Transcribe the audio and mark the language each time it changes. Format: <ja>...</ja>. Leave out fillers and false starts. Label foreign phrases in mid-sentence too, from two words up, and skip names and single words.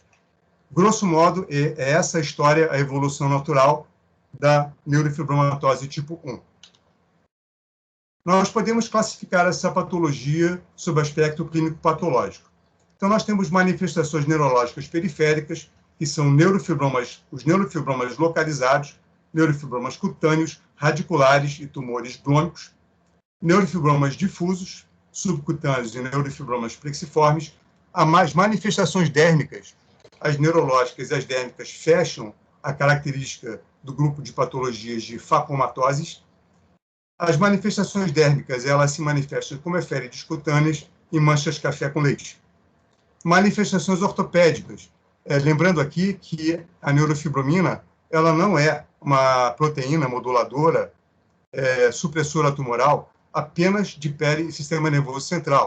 <pt>Grosso modo, é essa a história, a evolução natural da neurofibromatose tipo 1. Nós podemos classificar essa patologia sob aspecto clínico-patológico. Então, nós temos manifestações neurológicas periféricas, que são os neurofibromas localizados, neurofibromas cutâneos, radiculares e tumores brônicos, neurofibromas difusos, subcutâneos e neurofibromas plexiformes. Há mais manifestações dérmicas. As neurológicas e as dérmicas fecham a característica do grupo de patologias de facomatoses. As manifestações dérmicas, elas se manifestam como eférides cutâneas e manchas café com leite. Manifestações ortopédicas. Lembrando aqui que a neurofibromina, ela não é uma proteína moduladora, supressora tumoral, apenas de pele e sistema nervoso central.</pt>